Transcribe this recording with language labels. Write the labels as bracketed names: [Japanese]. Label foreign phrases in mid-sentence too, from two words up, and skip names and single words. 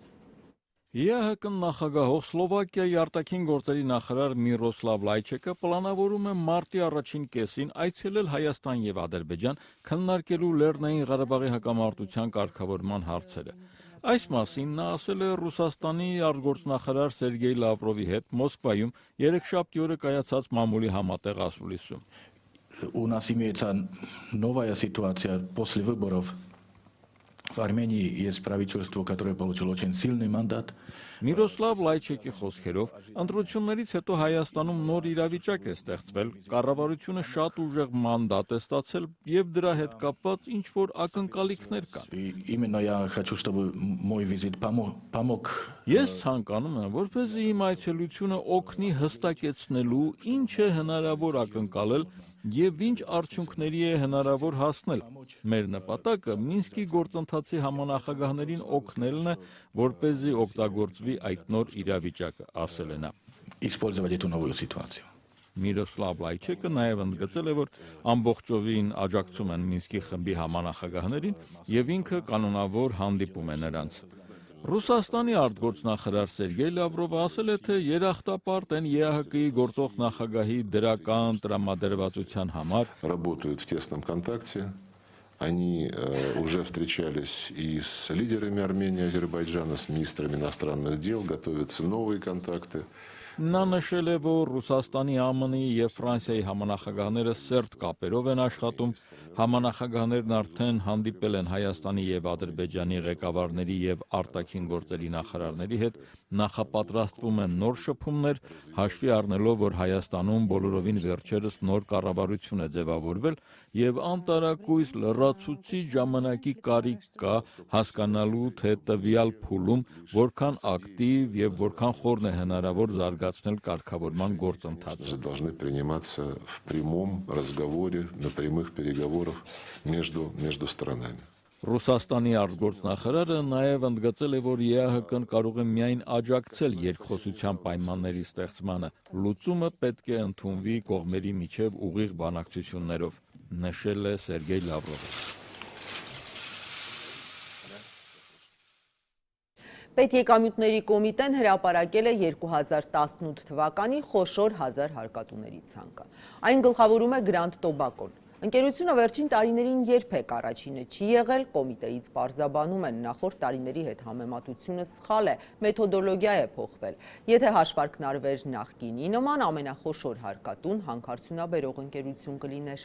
[Armenian] ԵԱՀԿ նախագահող Սլովակիայի արտաքին գործերի նախարար Միրոսլավ Լայչեկը պլանավորում է մարտի առաջին կեսին այցելել Հայաստան եւ Ադրբեջան քննարկելու Լեռնային Ղարաբաղի հակամարտության կարգավորման հարցերը։ Այս մասին նա ասել է Ռուսաստանի արտգործնախարար Սերգեյ Լավրովի հետ Մոսկվայում երեքշաբթի օրը կայացած մամուլի համատեղ ասուլիսում։ [Russian] У нас имеется новая ситуация после выборов. В Армении есть правительство, которое получило очень сильный мандат. [Armenian] Միրոսլավ Լայչեկի խոսքերով, ընտրություններից հետո Հայաստանում նոր իրավիճակ է ստեղծվել, կառավարությունը շատ ուժեղ մանդատ է ստացել եւ դրա հետ կապված ինչ որ ակնկալիքներ կան։ [Russian] Именно я хочу, чтобы мой визит помог. [Armenian] Ես ցանկանում եմ, որպեսզի իմ այցելությունը օգնի հստակեցնելու ինչ է հնարավոր ակնկալել եւ ինչ արդյունքների է հնարավոր հասնել։ Մեր նպատակը Մինսկի գործընթացի համանախագահներին օգնելն է, որպեսզի օգտագործվի այդ նոր իրավիճակը, ասել է նա։ [Russian] Использовать эту новую ситуацию. [Armenian] Միրոսլավ Լայչեկը նաև ընդգծել է, որ ամբողջովին աջակցում են Մինսկի խմբի համանախագահներին եւ ինքը կանոնավոր հանդիպում է նրանց։ Ռուսաստանի արտգործնախարար Սերգեյ Լավրովը ասել է, թե երախտապարտ են ԵԱՀԿ-ի գործող նախագահի դրական տրամադրվածության համար։ [Russian] Работают в тесном контакте. Они уже встречались и с лидерами Армении, Азербайджана, с министрами иностранных дел, готовятся новые контакты. [Armenian] Նա նշել է, որ Ռուսաստանի, ԱՄՆ-ի եւ Ֆրանսիայի համանախագահները սերտ կապերով են աշխատում, համանախագահներն արդեն հանդիպել են Հայաստանի եւ Ադրբեջանի ղեկավարների եւ արտաքին գործերի նախարարների հետ, նախապատրաստվում են նոր շփումներ, հաշվի առնելով, որ Հայաստանում բոլորովին վերջերս նոր կառավարություն է ձևավորվել եւ անտարակույս լրացուցիչ ժամանակի կարիք կա հասկանալու, թե տվյալ փուլում որքան ակտիվ եւ որքան խորն է հնարավոր զարգացնել կարգավորման գործընթացը։ [Russian] Должны приниматься в прямом разговоре, на прямых переговорах между сторонами. [Armenian] Ռուսաստանի արտգործնախարարը նաև ընդգծել է, որ ԵԱՀԿ-ն կարող է միայն աջակցել երկխոսության պայմանների ստեղծմանը, լուծումը պետք է ընդունվի կողմերի միջև ուղիղ բանակցություններով, նշել է Սերգեյ Լավրովը։ Պետեկամյութների կոմիտեն հրապարակել է 2018 թվականի խոշոր 1000 հարկատուների ցանկը։ Այն գլխավորում է Grand Tobacco-ն։ Ընկերությունը վերջին տարիներին երբեք առաջինը չի եղել, կոմիտեից պարզաբանում են նախորդ տարիների հետ համեմատությունը սխալ է, մեթոդոլոգիա է փոխվել։ Եթե հաշվարկն արվեր նախկինի նման, ամենախոշոր հարկատուն հանքարդյունաբերող ընկերություն կլիներ։